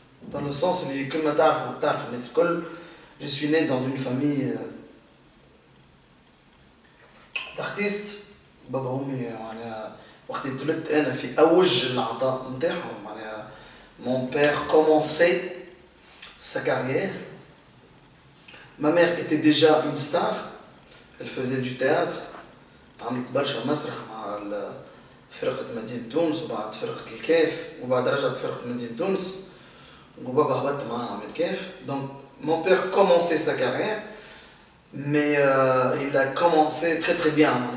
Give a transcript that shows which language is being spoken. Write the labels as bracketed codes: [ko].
[fr] Dans le sens où je suis né dans une famille d'artistes. [ar] بابا وامي وقت اتولدت انا في اوج العطاء نتاعهم، [fr] mon père commençait sa carrière. Ma mère était déjà une star, elle faisait du théâtre، [ar] عملت برشا مسرح مع فرقة مدينة تونس وبعد فرقة الكيف وبعد رجعت فرقة مدينة تونس وبابا هبط معاها من الكيف. [fr] Donc mon père commençait sa carrière, mais il a commencé très très bien.